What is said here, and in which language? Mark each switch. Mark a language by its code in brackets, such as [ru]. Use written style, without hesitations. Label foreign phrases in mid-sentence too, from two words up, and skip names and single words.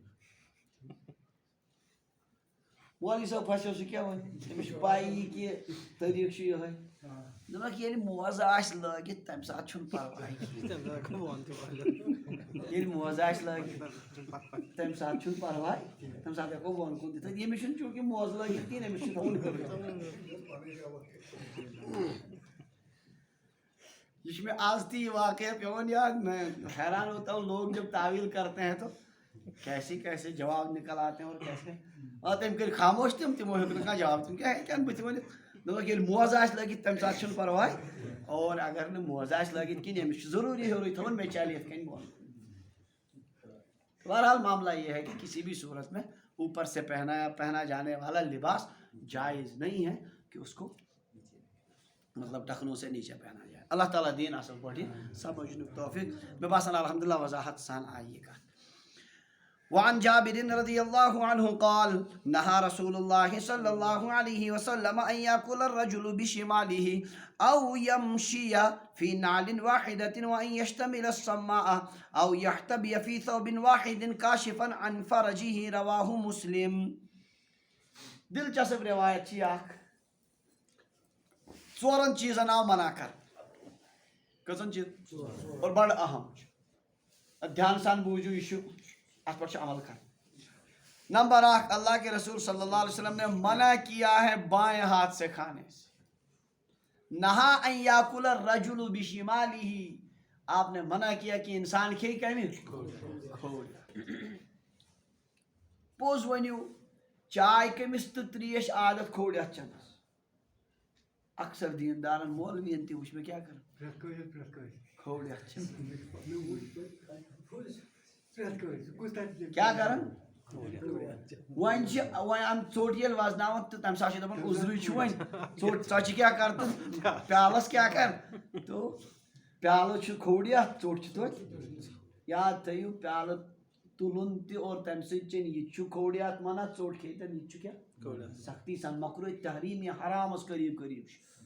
[ks] مولوی صٲب پھسیو سُہ کیٛاہ وَنہِ تٔمِس چھِ پَیی کہِ طریٖقہٕ چھُ یِہوٚے دوٚپمَکھ ییٚلہِ موزٕ آسہِ لٲگِتھ تَمہِ ساتہٕ چھُنہٕ پرواے ییٚلہِ موزٕ آسہِ لٲگِتھ تَمہِ ساتہٕ چھُنہٕ پرواے تَمہِ ساتہٕ ہٮ۪کو بۄن کُن دِتھ ییٚمِس چھُنہٕ چوٗنٛکہِ موزٕ لٲگِتھ کِہیٖنۍ أمِس چھُ تھاوُن ہیوٚر یہ چھُ مےٚ آز تہِ یہِ واقعہ پیوان یاد [ur] میں حیران ہوتا ہوں لوگ جب تعویل کرتے ہیں تو کیسے کیسے جواب نکل آتے ہیں اور کیسے اور [ks] تٔمۍ کٔرۍ خاموش تِمو ہیوٚک نہٕ کانٛہہ جواب تِم کیٛاہ ہیٚکن بٕتھِ ؤنِتھ دوٚپُکھ ییٚلہِ موزٕ آسہِ لٲگِتھ تَمہِ ساتہٕ چھُنہٕ پرواے اور اگر نہٕ موزٕ آسہِ لٲگِتھ کِہیٖنۍ أمِس چھُ ضروٗری ہیوٚرُے تھاوُن مےٚ چلہِ یِتھ کٔنۍ بۄن [ur] بہرحال معاملہ یہ ہے کہ کسی بھی صورت میں اوپر سے پہنا جانے والا لباس جائز نہیں ہے کہ اس کو مطلب ٹخنوں سے نیچے پہنا جائے [ks] اللہ تعالیٰ دین اصل پٲٹھۍ سمجھنُک توفیق مےٚ باسان الحمدللہ وضاحت سان آیہِ یہِ کتھ [ar] وعن جابر رضی اللہ عنہ قال نہى رسول اللہ صلی اللہ علیہ وسلم ان يأكل الرجل بشماله او يمشي في نعل واحدة وان يشتمل الصماء او يحتبي في ثوب واحد كاشفا عن فرجه رواه مسلم [ks] دلچسپ روایت چھ اکھ ژورن چیزن آو منع کر کٔژن چیز اور بڑ اہم دھیان سان بوٗزِو یہِ چھُ اتھ پٮ۪ٹھ چھُ عمل کرنا نمبر اکھ [ur] اللہ کے رسول صلی اللہ علیہ وسلم نے منع کیا ہے بائیں ہاتھ سے کھانے سے [ar] نہا ان یاکل الرجل بشمالہ [ur] آپ نے منع کیا کہ انسان [ks] کھیٚیہِ کمہِ کھوورِ پوٚز ؤنِو چاے کٔمِس تہٕ تریش عادت کھوورِ چٮ۪نس اکثر دیندارن مولوین تہِ وٕچھ مےٚ کیٛاہ کران کھوورِ کیٛاہ کران وۄنۍ چھِ وۄنۍ اَمہِ ژوٚٹ ییٚلہِ وزناوان تہٕ تَمہِ ساتہٕ چھِ دَپان عُذرٕے چھُ وۄنۍ ژوٚٹ ژۄچہِ کیٛاہ کر تہٕ پیالس کیٛاہ کر تو پیالہٕ چھُ کھوورِ اَتھ ژوٚٹ چھِ توتہِ یاد تھٲیِو پیالہٕ تُلُن تہِ اور تَمہِ سۭتۍ چیٚنۍ یہِ تہِ چھُ کھوورِ اَتھ منع ژوٚٹ کھیٚتن یہِ تہِ چھُ کیٛاہ سختی سان مکروہ تحریٖم یا حرامس قریٖب قریٖب چھُ